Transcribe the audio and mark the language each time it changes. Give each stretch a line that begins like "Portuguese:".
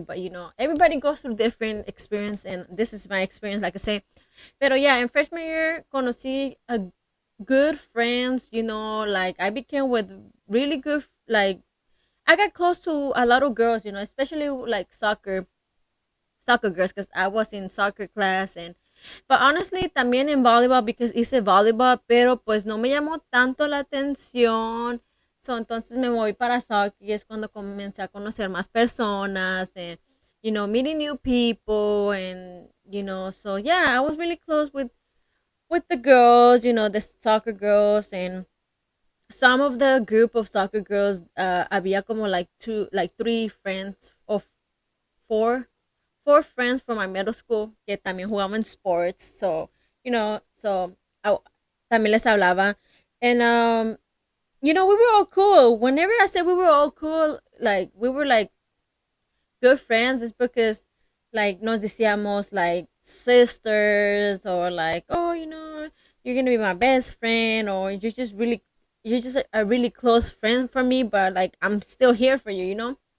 English: But everybody goes through different experience, and this is my experience, like I say.
Spanish: Pero
English: yeah, in freshman year,
Spanish: conocí a
English: good friends. Like I became with really good, like I got close to a lot of girls. Especially like soccer girls, because I was in soccer class. But honestly,
Spanish: también en volleyball,
English: because
Spanish: hice volleyball, pero pues no me llamó tanto la atención.
English: So,
Spanish: entonces me moví para soccer y es cuando comencé a conocer más personas
English: and, meeting new people. And, so yeah, I was really close with the girls, the soccer girls. And some of the group of soccer girls,
Spanish: había como
English: like three friends of four friends from my middle school
Spanish: que también jugaban
English: sports. So, I,
Spanish: también les hablaba.
English: And, we were all cool. Whenever I said we were all cool, like, we were like good friends, it's because, like,
Spanish: nos decíamos
English: like sisters, or like, oh, you're gonna be my best friend, or you're just a really close friend for me, but like, I'm still here for you.